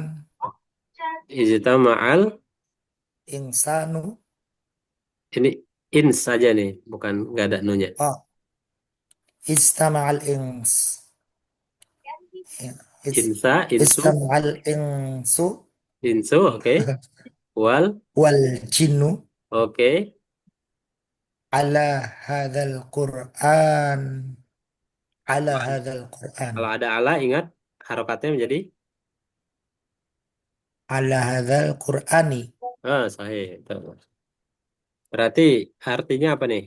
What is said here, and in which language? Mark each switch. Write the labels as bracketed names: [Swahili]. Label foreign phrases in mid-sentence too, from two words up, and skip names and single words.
[Arabic] Ijtama'al insanu [Indonesian] ini ins saja nih, bukan nggak ada nunya. [Arabic] أوه استمع الإنس يا, Insa, insu, استمع الإنس insu, [Indonesian] oke. [Arabic] Wal, والجن [Indonesian] oke. [Arabic] على هذا القرآن على [Indonesian] Kalau [Arabic] هذا القرآن [Indonesian] kalau ada ala ingat harokatnya menjadi [Arabic] على هذا القرآن [Indonesian] sahih. Tuh. Berarti artinya apa nih?